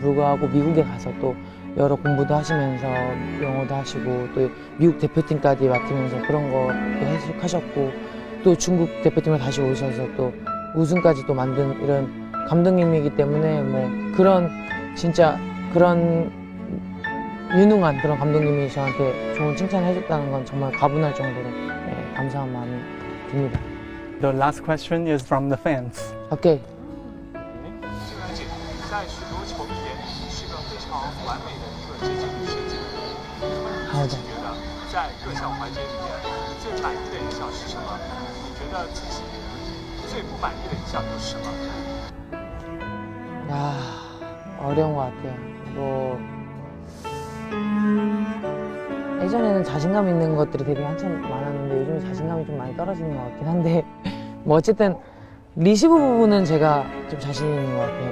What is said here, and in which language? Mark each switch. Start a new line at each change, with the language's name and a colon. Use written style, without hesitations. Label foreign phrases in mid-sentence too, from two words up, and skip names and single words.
Korean: 불구하고 미국에 가서 또 여러 공부도 하시면서 영어도 하시고 또 미국 대표팀까지 맡으면서 그런 거 하셨고 또 중국 대표팀에 다시 오셔서 또 우승까지 또 만든 이런 감독님이기 때문에 뭐 그런 진짜 그런 유능한 그런 감독님이 저한테 좋은 칭찬을 해줬다는 건 정말 가분할 정도로 네, 감사한 마음이 듭니다.
English: The last question is from the fans.
Korean: 오케이.
Chinese: 比赛许多球迷眼里是个非常完美的一个接近世界的人。那么你自己觉得在各项环节里面最满意的一项是什么？你觉得自己最不满意的一项又是什么？
Korean: 야, 어려운 것 같아요. 뭐 예전에는 자신감 있는 것들이 되게 한참 많았는데 요즘에 자신감이 좀 많이 떨어지는 것 같긴 한데 뭐 어쨌든 리시브 부분은 제가 좀 자신 있는 것 같아요.